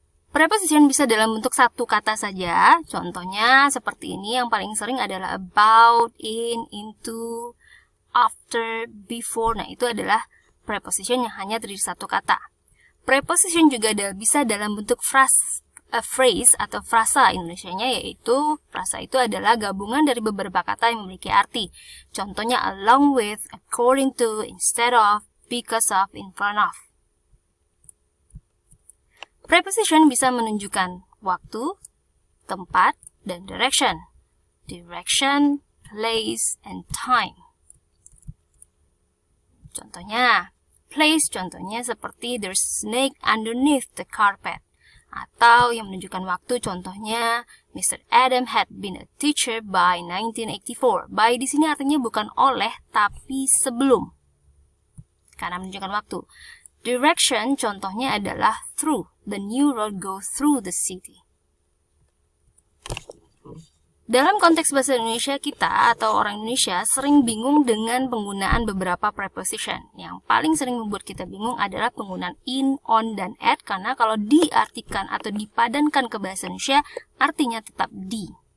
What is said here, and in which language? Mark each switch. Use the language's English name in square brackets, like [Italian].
[Indonesian] Preposition bisa dalam bentuk satu kata saja. Contohnya seperti ini, yang paling sering adalah about, in, into, after, before. Nah, itu adalah preposition yang hanya terdiri satu kata. Preposition juga bisa dalam bentuk phrase atau frasa Indonesianya, yaitu frasa itu adalah gabungan dari beberapa kata yang memiliki arti. Contohnya [English] along with, according to, instead of, because of, in front of. [Indonesian] Preposition bisa menunjukkan waktu, tempat, dan direction. [English] Direction, place, and time. [Indonesian] Contohnya, place contohnya seperti [English] there's a snake underneath the carpet. [Indonesian] Atau yang menunjukkan waktu contohnya Mr. [English] Adam had been a teacher by 1984. [Indonesian] By di sini artinya bukan oleh tapi sebelum. Karena menunjukkan waktu. Direction contohnya adalah through. [English] The new road goes through the city. [Indonesian] Dalam konteks bahasa Indonesia kita atau orang Indonesia sering bingung dengan penggunaan beberapa preposition. Yang paling sering membuat kita bingung adalah penggunaan in, on, dan at, karena kalau diartikan atau dipadankan ke bahasa Indonesia artinya tetap di.